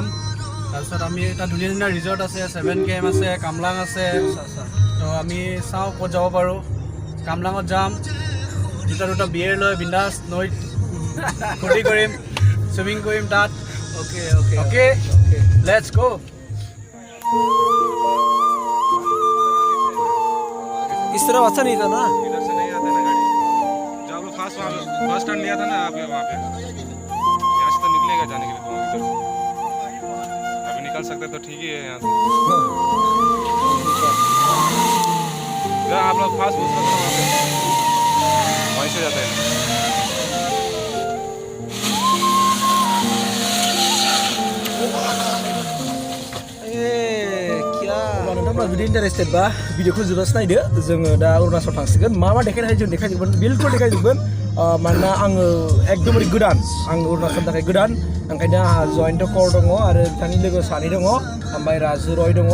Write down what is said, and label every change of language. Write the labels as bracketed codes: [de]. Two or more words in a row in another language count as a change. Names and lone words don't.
[as] তাৰপিছত আমি এটা ধুনীয়া ধুনীয়া ৰিজৰ্ট আছে, 7 কেম আছে, কামলাং আছে। তো আমি চাওঁ ক'ত যাব পাৰোঁ। কামলাঙত যাম, দুটা বিয়েৰ লৈ বিন্দাছ নৈত ফূৰ্তি কৰিম, চুইমিং কৰিম তাত। [en] okay let's go. [hi] इस तरफ अच्छा नहीं था ना? इधर से नहीं आता ना गाड़ी। जो आप लोग [en] first turn [hi] लिया था ना आप वहाँ पे, यहाँ से तो निकलेगा जाने के लिए तो इधर से अभी निकल सकते तो ठीक ही है यहाँ से। आप लोग फास्ट घुस सकते हो वहाँ पे, वहीं से जाते हैं। [brx] जुदि इन्टारेस्टेड बा भिडिअखौ जोबजासे नायदो। जोङो दा अरुणाचल थांसिगोन। मा देखायनो हायो जों देखायजोबगोन, बिल्कुल देखायजोबगोन। मानोना आङो एकदमबारे गोदान, आं अरुणाचलनि थाखाय गोदान, ओंखायनो आंहा जयन्त कौर दङ आरो बिथांनि लोगो सानै दङ, ओमफ्राय राजु रय दङ।